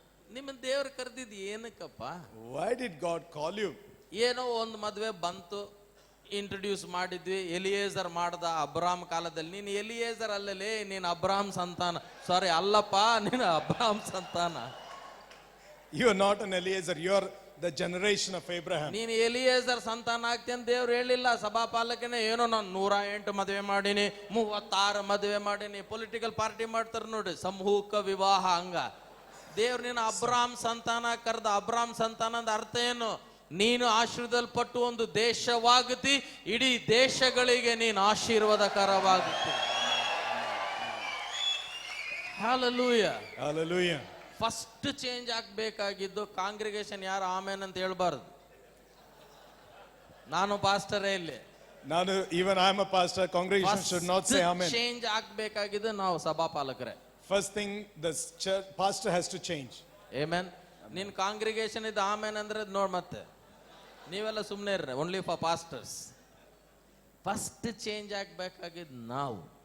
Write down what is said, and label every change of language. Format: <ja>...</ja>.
<kn>ನಿಮ್ಮ ದೇವ್ರ ಕರೆದಿದ್ದು ಏನಕ್ಕಪ್ಪ?</kn> <en>Why did God call you?</en> <kn>ಏನೋ ಒಂದು ಮದುವೆ ಬಂತು, ಇಂಟ್ರೊಡ್ಯೂಸ್ ಮಾಡಿದ್ವಿ, ಎಲಿಯೇಜರ್ ಮಾಡ್ದ ಅಬ್ರಾಮ್ ಕಾಲದಲ್ಲಿ. ನೀನು ಎಲಿಯೇಜರ್ ಅಲ್ಲಲೇ, ನೀನು ಅಬ್ರಾಮ್ ಸಂತಾನ. ಸಾರಿ, ಅಲ್ಲಪ್ಪ, ನೀನು ಅಬ್ರಾಮ್ ಸಂತಾನ.</kn> <en>You are not an Eliezer, you are the generation of Abraham.</en> <kn>ನೀನು ಎಲಿಯೇಜರ್ ಸಂತಾನ ಆಗ್ತಿ ಅಂತ ದೇವ್ರು ಹೇಳಿಲ್ಲ. ಸಭಾಪಾಲಕನೇ ಏನೋ ನಾನು 108 ಮದುವೆ ಮಾಡೀನಿ, 36 ಮದುವೆ ಮಾಡೀನಿ. ಪೊಲಿಟಿಕಲ್ ಪಾರ್ಟಿ ಮಾಡ್ತಾರೆ ನೋಡಿ, ಸಮೂಹಕ ವಿವಾಹ ಹಂಗ. ದೇವ್ರು ನೀನು ಅಬ್ರಾಮ್ ಸಂತಾನ ಕರೆದ. ಅಬ್ರಾಮ್ ಸಂತಾನ ಅಂದ ಅರ್ಥ ಏನು? ನೀನು ಆಶೀರ್ವದಲ್ಪಟ್ಟು ಒಂದು ದೇಶವಾಗುತ್ತಿ, ಇಡೀ ದೇಶಗಳಿಗೆ ನೀನು ಆಶೀರ್ವಾದಕರವಾಗುತ್ತಿ. Hallelujah,</kn> <en>Hallelujah.</en> <kn>First change ಆಗ್ಬೇಕಾಗಿದ್ದು congregation ಯಾರು ಆಮೇನ್ ಅಂತ ಹೇಳ್ಬಾರ್ದು. ನಾನು ಪಾಸ್ಟರೇ ಇಲ್ಲಿ.</kn> <en>Even I am a pastor, congregation should not say amen.</en> <kn>Change ಆಗ್ಬೇಕಾಗಿದ್ದು ನಾವು ಸಭಾಪಾಲಕರೇ.</kn> <en>First thing, the church pastor has to change.</en> <kn>Amen. ನಿನ್ ಕಾಂಗ್ರಿಗೇಷನ್ ಇದು ಆಮೇನ್ ಅಂದ್ರೆ ನೋಡ್, ಮತ್ತೆ ನೀವೆಲ್ಲ ಸುಮ್ಮನೆ ಇರ್ರಿ,</kn> <en>Only for pastors.</en> <kn>First change ಆಗ್ಬೇಕಾಗಿದ್ದು ನಾವು.</kn>